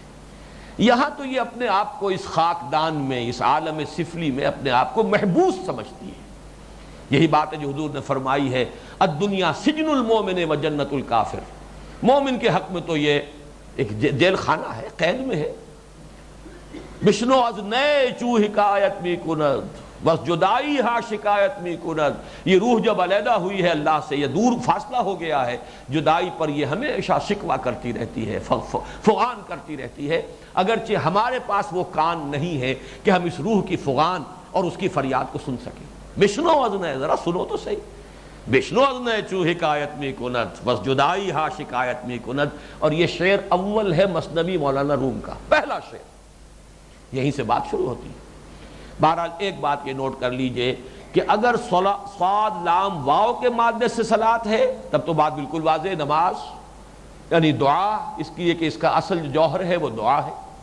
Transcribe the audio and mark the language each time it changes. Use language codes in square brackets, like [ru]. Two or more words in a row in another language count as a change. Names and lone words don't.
[ur] یہاں تو یہ اپنے آپ کو اس خاکدان میں، اس عالم سفلی میں اپنے آپ کو محبوس سمجھتی ہے۔ یہی بات ہے جو حضور نے فرمائی ہے، [ar] الدنیا سجن المومن و جنت الکافر، [ur] مومن کے حق میں تو یہ ایک جیل خانہ ہے، قید میں ہے۔ [fa] بشنو از نئے چو حکایت می کند بس جدائی ہاں شکایت می کند، [ur] یہ روح جب علیحدہ ہوئی ہے اللہ سے، یہ دور فاصلہ ہو گیا ہے، جدائی پر یہ ہمیشہ شکوہ کرتی رہتی ہے، فغان کرتی رہتی ہے، اگرچہ ہمارے پاس وہ کان نہیں ہے کہ ہم اس روح کی فغان اور اس کی فریاد کو سن سکیں۔ [fa] بشنو ازنے، [ur] ذرا سنو تو صحیح، [fa] بشنو ازنے چو حکایت می کند، بس جدائی ہاں شکایت می کند۔ [ur] اور یہ شعر اول ہے مثنوی مولانا روم کا، پہلا شعر، یہیں سے بات شروع ہوتی ہے۔ بہرحال ایک بات یہ نوٹ کر لیجئے کہ اگر صاد لام واو کے مادے سے صلاۃ ہے تب تو بات بالکل واضح، نماز یعنی دعا، اس کی کہ اس کا اصل جو جوہر ہے وہ دعا ہے۔